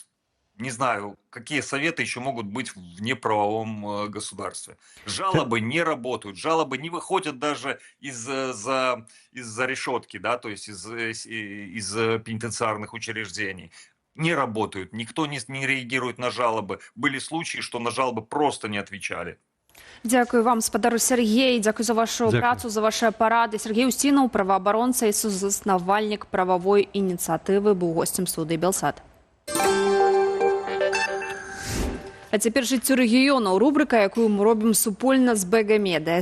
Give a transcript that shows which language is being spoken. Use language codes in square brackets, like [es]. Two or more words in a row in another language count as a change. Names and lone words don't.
[ru] Не знаю, какие советы еще могут быть в неправовом государстве. Жалобы не работают, жалобы не выходят даже из-за решетки, да, то есть из пенитенциарных учреждений. Не работают, никто не реагирует на жалобы. Были случаи, что на жалобы просто не отвечали. [be] Дякую вам, спадару Сергей, дякую за вашу працу, за ваши парады. Сергей Устинов, правоабаронца і сузаснавальнік правовой ініцыятывы, быў гостем студыі Белсат. А цяпер жыццё рэгіёнаў, рубрыка, якую мы робім супольна з Бэгамедыя.